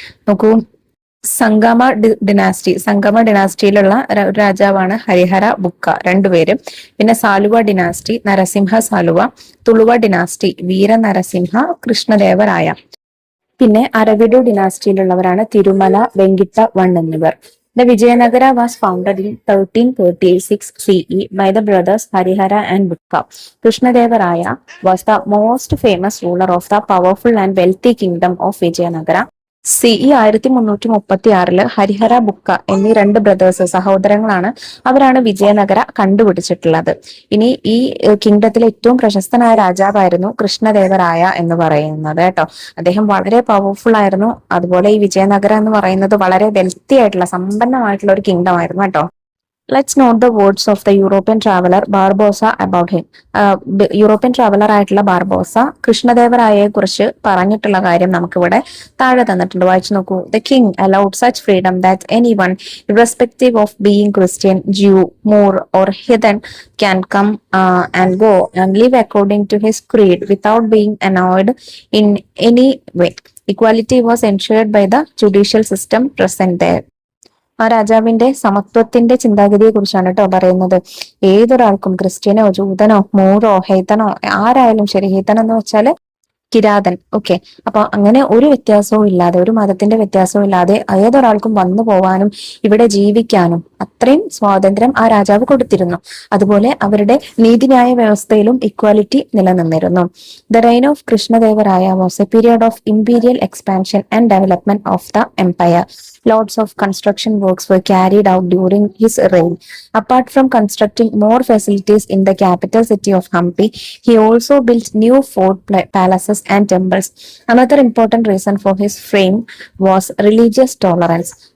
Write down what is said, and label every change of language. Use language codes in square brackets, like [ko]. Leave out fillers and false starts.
[ml] നോക്കൂ, സംഗമ ഡിനാസ്റ്റിയിലുള്ള രാജാവാണ് ഹരിഹര ബുക്ക, രണ്ടുപേരും. പിന്നെ സാലുവ ഡിനാസ്റ്റി നരസിംഹ സാലുവ, തുളുവ ഡിനാസ്റ്റി വീര നരസിംഹ കൃഷ്ണദേവരായ. പിന്നെ അരവിഡു ഡിനാസ്റ്റിയിലുള്ളവരാണ് തിരുമല വെങ്കിട്ട വൺ എന്നിവർ. [en] The Vijayanagara was founded in 1336 CE by the brothers Harihara and Bukka. Krishnadevaraya was the most famous ruler of the powerful and wealthy kingdom of Vijayanagara. [ml] CE 1336 Harihara ബുക്ക എന്നീ രണ്ട് സഹോദരങ്ങളാണ്. അവരാണ് വിജയനഗര കണ്ടുപിടിച്ചിട്ടുള്ളത്. ഇനി ഈ കിങ്ഡത്തിലെ ഏറ്റവും പ്രശസ്തനായ രാജാവായിരുന്നു കൃഷ്ണദേവരായ എന്ന് പറയുന്നത് കേട്ടോ. അദ്ദേഹം വളരെ പവർഫുൾ ആയിരുന്നു. അതുപോലെ ഈ വിജയനഗര എന്ന് പറയുന്നത് വളരെ വെൽത്തി ആയിട്ടുള്ള സമ്പന്നമായിട്ടുള്ള ഒരു കിങ്ഡം ആയിരുന്നു കേട്ടോ. [en] Let's note the words of the European traveler Barbosa about him. [ml] European traveller ആയിട്ടുള്ള ബാർബോസ കൃഷ്ണദേവരായയെ കുറിച്ച് പറഞ്ഞിട്ടുള്ള കാര്യം നമുക്കിവിടെ താഴെ തന്നിട്ടുണ്ട്. വായിച്ചു നോക്കൂ. [en] The king allowed such freedom that anyone, irrespective of being Christian, Jew, Moor or heathen, can come and go and live according to his creed without being annoyed in any way. Equality was ensured by the judicial system present there. [ml] ആ രാജാവിന്റെ സമത്വത്തിന്റെ ചിന്താഗതിയെ കുറിച്ചാണ് കേട്ടോ പറയുന്നത്. ഏതൊരാൾക്കും, Cristiano ജൂതനോ മൂറോ ഹെയ്തനോ ആരായാലും ശരി, ഹെയ്തൻ എന്ന് വെച്ചാല് കിരാതൻ, ഓക്കെ. അപ്പൊ അങ്ങനെ ഒരു വ്യത്യാസവും ഇല്ലാതെ, ഒരു മതത്തിന്റെ വ്യത്യാസവും ഇല്ലാതെ ഏതൊരാൾക്കും വന്നു പോവാനും ഇവിടെ ജീവിക്കാനും അത്രയും സ്വാതന്ത്ര്യം ആ രാജാവ് കൊടുത്തിരുന്നു. അതുപോലെ അവരുടെ നീതിന്യായ വ്യവസ്ഥയിലും ഇക്വാലിറ്റി നിലനിന്നിരുന്നു. [en] The reign of Krishnadevaraya was a period of imperial expansion and development of the empire. Lots of construction works were carried out during his reign. Apart from constructing more facilities in the capital city of Hampi, he also built new fort palaces and temples. Another important reason for his fame was religious tolerance.